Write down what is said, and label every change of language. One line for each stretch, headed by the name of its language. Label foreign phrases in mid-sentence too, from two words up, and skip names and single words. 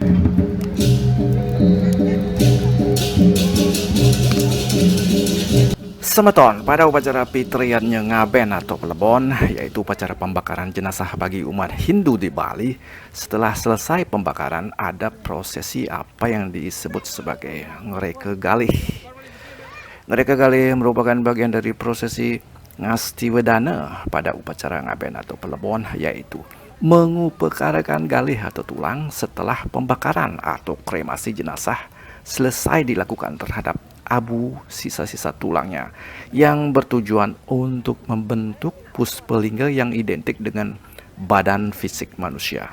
Indonesian: Semeton, pada upacara Pitriannya Ngaben atau Pelebon, yaitu upacara pembakaran jenazah bagi umat Hindu di Bali, setelah selesai pembakaran ada prosesi apa yang disebut sebagai Ngereke Galih. Ngereke Galih merupakan bagian dari prosesi Ngastiwedana pada upacara Ngaben atau Pelebon, yaitu mengupekarakan galih atau tulang setelah pembakaran atau kremasi jenazah selesai dilakukan terhadap abu sisa-sisa tulangnya yang bertujuan untuk membentuk puspelingga yang identik dengan badan fisik manusia.